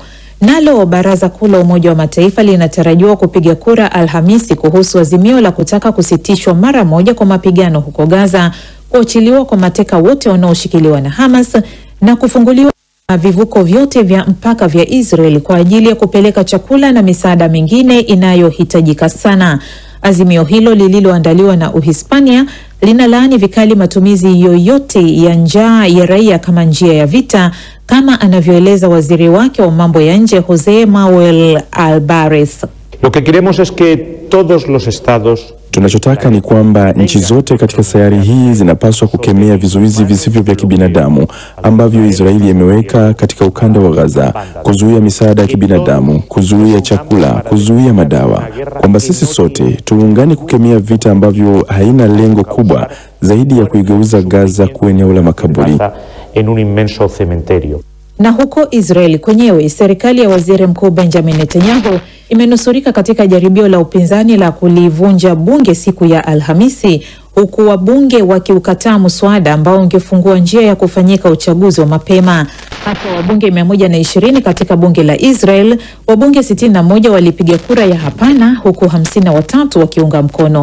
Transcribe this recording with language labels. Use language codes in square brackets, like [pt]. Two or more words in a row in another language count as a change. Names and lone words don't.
[sw] Nalo Baraza Kuu la Umoja wa Mataifa linatarajiwa kupiga kura Alhamisi kuhusu azimio la kutaka kusitishwa mara moja kwa mapigano huko Gaza, kuachiliwa kwa mateka wote wanaoshikiliwa na Hamas na kufunguliwa vivuko vyote vya mpaka vya Israel kwa ajili ya kupeleka chakula na misaada mingine inayohitajika sana. Azimio hilo lililoandaliwa na Uhispania linalaani vikali matumizi yoyote ya njaa ya raia kama njia ya vita, kama anavyoeleza waziri wake wa mambo ya nje Jose Manuel Albares. [es] Lo que queremos es que todos los estados, [sw] tunachotaka ni kwamba nchi zote katika sayari hii zinapaswa kukemea vizuizi visivyo vya kibinadamu ambavyo Israeli imeweka katika ukanda wa Gaza, kuzuia misaada ya kibinadamu, kuzuia chakula, kuzuia madawa, kwamba sisi sote tuungane kukemea vita ambavyo haina lengo kubwa zaidi ya kuigeuza Gaza kuwa eneo la makaburi. [es] en un inmenso cementerio. [sw] Na huko Israeli kwenyewe, serikali ya waziri mkuu Benjamin Netanyahu imenusurika katika jaribio la upinzani la kulivunja bunge siku ya Alhamisi, huku wabunge wakiukataa muswada ambao ungefungua njia ya kufanyika uchaguzi wa mapema. Hata wabunge 120 katika bunge la Israel, wabunge 61 walipiga kura ya hapana, huku 53 wakiunga mkono.